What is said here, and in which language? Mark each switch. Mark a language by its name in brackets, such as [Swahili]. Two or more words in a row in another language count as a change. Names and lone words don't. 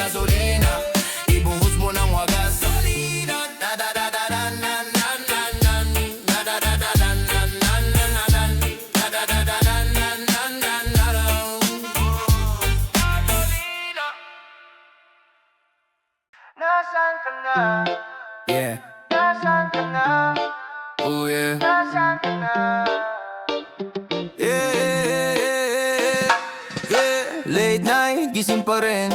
[Filipino] gasolina. Ibuhos mo ng wagas. Gasolina. Da da da da da na na na na. Da da da da da na na na na na. Da da da da da na na na na na. Gasolina. Nasaan ka na? Yeah. Nasaan ka na? [English] Oh yeah. [Filipino] Nasaan ka na? [English] Late night, [Filipino] gising pa rin.